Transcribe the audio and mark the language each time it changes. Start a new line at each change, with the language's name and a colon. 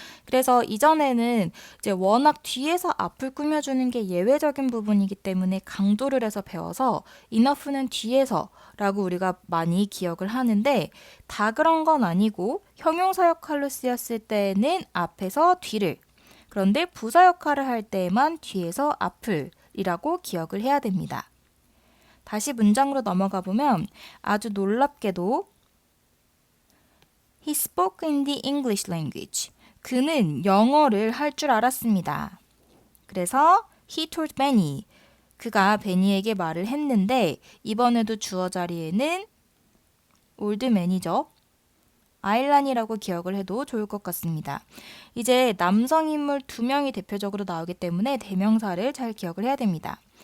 Korean: 그래서 이전에는 이제 워낙 뒤에서 앞을 꾸며주는 게 예외적인 부분이기 때문에 강조를 해서 배워서 enough는 뒤에서 라고 우리가 많이 기억을 하는데 다 그런 건 아니고 형용사 역할로 쓰였을 때는 앞에서 뒤를 그런데 부사 역할을 할 때에만 뒤에서 앞을 이라고 기억을 해야 됩니다. 다시 문장으로 넘어가 보면 아주 놀랍게도
English: He spoke in the English language.
Korean: 그는 영어를 할 줄 알았습니다. 그래서
English: he told Benny.
Korean: 그가 베니에게 말을 했는데 이번에도 주어 자리에는 올드맨이죠. 아일란이라고 기억을 해도 좋을 것 같습니다. 이제 남성 인물 2명이 대표적으로 나오기 때문에 대명사를 잘 기억을 해야 됩니다.